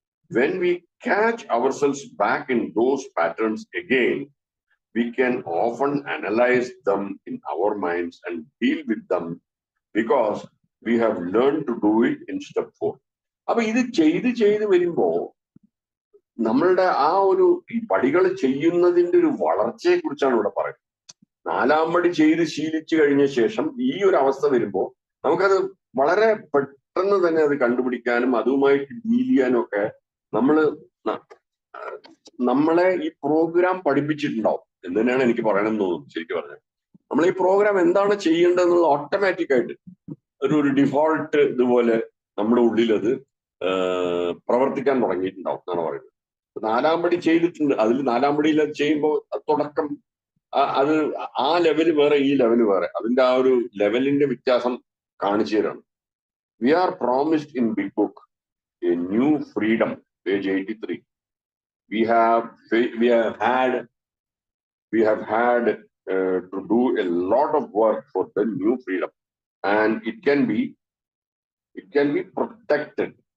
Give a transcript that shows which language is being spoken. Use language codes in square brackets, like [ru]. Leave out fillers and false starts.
[en] When we catch ourselves back in those patterns again, we can often analyze them in our minds and deal with them because we have learned to do it in step 4. [ml] അപ്പൊ ഇത് ചെയ്ത് വരുമ്പോ നമ്മളുടെ ആ ഒരു ഈ പടികൾ ചെയ്യുന്നതിന്റെ ഒരു വളർച്ചയെ കുറിച്ചാണ് ഇവിടെ പറയുന്നത്. 4-ാം പടി ചെയ്ത് ശീലിച്ചു കഴിഞ്ഞ ശേഷം ഈ ഒരു അവസ്ഥ വരുമ്പോ നമുക്കത് വളരെ പെട്ടെന്ന് തന്നെ അത് കണ്ടുപിടിക്കാനും അതുമായിട്ട് ഡീൽ ചെയ്യാനും ഒക്കെ നമ്മളെ ഈ പ്രോഗ്രാം പഠിപ്പിച്ചിട്ടുണ്ടാവും എന്ന് തന്നെയാണ് എനിക്ക് പറയണമെന്ന് തോന്നുന്നു. ശരിക്കും പറഞ്ഞാൽ നമ്മൾ ഈ പ്രോഗ്രാം എന്താണ് ചെയ്യേണ്ടതെന്നുള്ള ഓട്ടോമാറ്റിക് ആയിട്ട് ഒരു ഡിഫോൾട്ട് ഇതുപോലെ നമ്മുടെ ഉള്ളിൽ അത് പ്രവർത്തിക്കാൻ തുടങ്ങിയിട്ടുണ്ടാവും എന്നാണ് പറയുന്നത്. 4-ാം പടി ചെയ്തിട്ടുണ്ട്. അതിൽ 4-ാം പടിയിൽ അത് ചെയ്യുമ്പോൾ തുടക്കം അത് ആ ലെവല് വേറെ ഈ ലെവല് വേറെ, അതിന്റെ ആ ഒരു ലെവലിന്റെ വ്യത്യാസം കാണിച്ചു തരാണ്. [en] We are promised in Big Book a new freedom, page 83. We have had to do a lot of work for the new freedom, and it can be protected.